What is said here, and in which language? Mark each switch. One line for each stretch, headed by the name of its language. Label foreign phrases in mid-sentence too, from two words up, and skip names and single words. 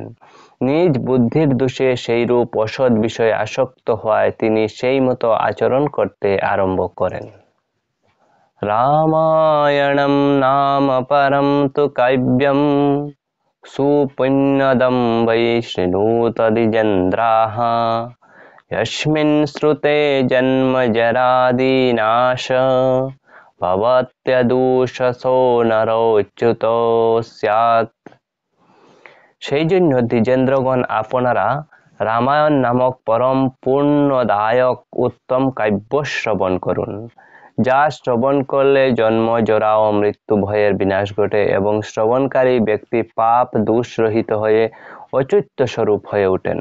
Bangla: নিজ বুদ্ধির দোষে সেইরূপ অসৎ বিষয়ে আসক্ত হওয়ায় তিনি সেই মতো আচরণ করতে আরম্ভ করেন।
Sanskrit: রামায়ণম নাম পরম তু কাব্যম সুপুণ্যদম বৈ শৃণুত দ্বিজেন্দ্রাঃ यस्मिन् श्रुते जन्म जरादिनाश ভবত্যদূষসো নরোচ্যুত স্যাৎ।
Bangla: সেই জন্য দ্বিজেন্দ্রগণ আপনারা রামায়ণ নামক পরম পূর্ণদায়ক উত্তম কাব্য শ্রবণ করুন, যা শ্রবণ করলে জন্ম জরা ও মৃত্যু ভয়ের বিনাশ ঘটে এবং শ্রবণকারী ব্যক্তি পাপ দোষ রহিত হয়ে অচ্যুত স্বরূপ হয়ে ওঠেন।